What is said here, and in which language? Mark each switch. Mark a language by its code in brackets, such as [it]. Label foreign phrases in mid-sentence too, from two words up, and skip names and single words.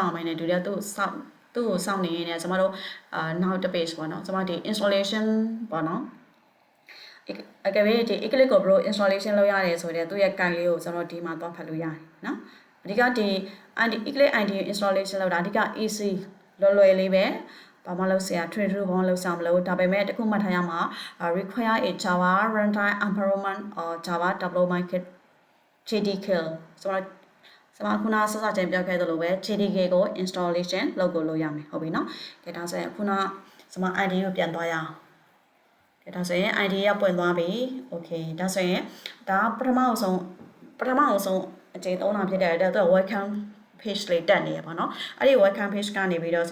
[my] အောင်မယ်နဲ့ဒီလည်းသူ့ကိုစောင့်နေရင်လည်းကျွန်မတို့နောက်တစ် page ပေါ့နော်ကျွန်မဒီ installation ပေါ့နော်အကယ်၍ဒီ Eclipse ကိုဘယ်လို installation လုပ်ရတယ်ဆိုတဲ့သူ့ရဲ့ guide လေးကိုကျွန်တော်ဒီမှာသွားဖတ်လို့ရတယ်နော်အဓိကဒီ Eclipse [en] IDE installation [my] လုပ်တာအဓိက easy လွယ်လေးပဲဘာမှလုပ်စရာ [en] trade through [my] ဘာမှလုပ်စရာမလိုဒါပေမဲ့တခုမှတ်ထားရမှာ [en] require a Java runtime environment or Java development kit [my] JDK ဆိုတော့ကျွန်မခုနစစချင်းပြောခဲ့သလိုပဲ JDK ကို installation လုပ်ကိုလုပ်ရမယ်ဟုတ်ပြီနော်ကဲဒါဆိုရင်ခုနကျွန်မ IDE ကိုပြန်သွားရအောင်ဒါဆိုရင် ID ရောက်ပွင့်သွားပြီ okay ဒါဆိုရင်ဒါပထမအောင်ဆုံးအချိန်သုံးတာဖြစ်တဲ့အတွက် [en] welcome page [my] လေးတက်နေရပါတော့အဲ့ဒီ [en] welcome page [my] ကနေပြီးတော့